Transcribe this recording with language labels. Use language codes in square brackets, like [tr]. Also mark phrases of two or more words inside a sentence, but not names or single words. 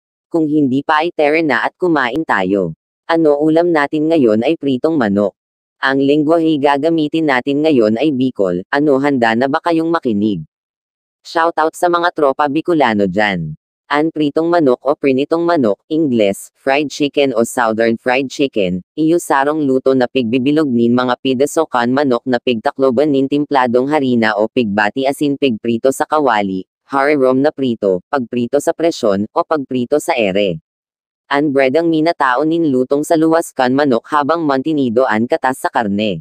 [tl] Kung hindi pa ay tere na at kumain tayo. Ano ulam natin ngayon ay pritong manok. Ang lengguwahe gagamitin natin ngayon ay Bicol. Ano, handa na ba kayong makinig? Shoutout sa mga tropa Bicolano dyan. Ang pritong manok o prinitong manok, Ingles, [en] fried chicken [tl] o [en] southern fried chicken, [bik] iyo sarong luto na pigbibilog nin mga pidaso kan manok na pigtakloban nin timpladong harina o pigbati asin pigprito sa kawali, harirom na prito, pagprito sa presyon, o pagprito sa ere. An bread ang minatao nin lutong sa luwas kan manok habang mantinido an katas sa karne.